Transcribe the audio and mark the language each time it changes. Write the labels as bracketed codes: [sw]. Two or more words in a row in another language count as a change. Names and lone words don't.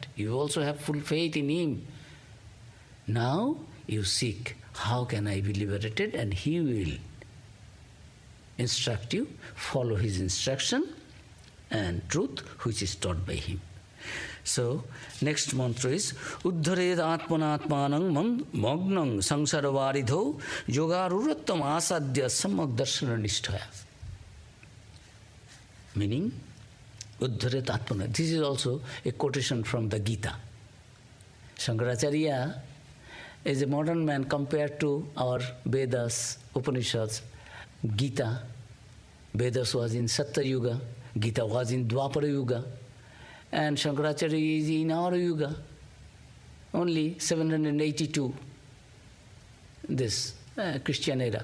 [en] You also have full faith in him. Now you seek, how can I be liberated? And he will instruct you, follow his instruction and truth which is taught by him. So, next mantra is [sa] उद्धरेद् आत्मनात्मानं मग्नं संसारवारिधौ योगारूढत्वम् आसाद्य सम्यग् दर्शन निष्ठया. Meaning, उद्धरेद् आत्मनात्मानं. [en] This is also a quotation from the Gita. Shankaracharya is a modern man compared to our Vedas, Upanishads. Gita, Vedas was in Satya Yuga, Gita was in Dwapara Yuga, and Shankaracharya is in our Yuga, only 782, this Christian era.